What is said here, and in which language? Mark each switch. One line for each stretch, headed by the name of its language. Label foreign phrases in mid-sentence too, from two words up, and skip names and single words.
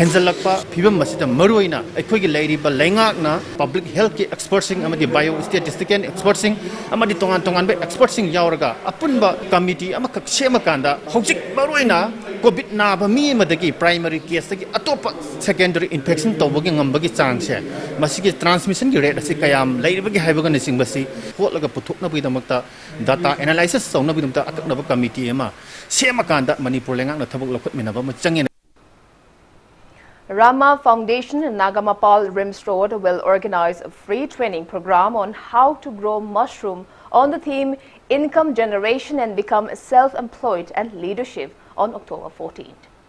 Manipuri: henjalakpa phibam masida maroina ekoi ki lairiba laingakna
English: public health
Manipuri: ki experts sing amadi
English: biostatistician experts
Manipuri: sing amadi tongan be experts sing yauraga apunba committee amakak semakanda hojik maroina covid na ba mi madagi
English: primary case
Manipuri: gi atopa
English: secondary infection
Manipuri: tawbagi ngambagi chang se masigi transmission gi rate asi kayam lairibagi haibaga nising basi hotlaga puthokna bi damakta
English: data analysis
Manipuri: sawna bi damta akaknaba committee ema semakanda Manipur lengak na thabuk lokhot minaba ma changin.
English: Rama Foundation in Nagamapal Rims Road will organize a free training program on how to grow mushroom on the theme Income Generation and Become Self-Employed and Leadership on October 14th.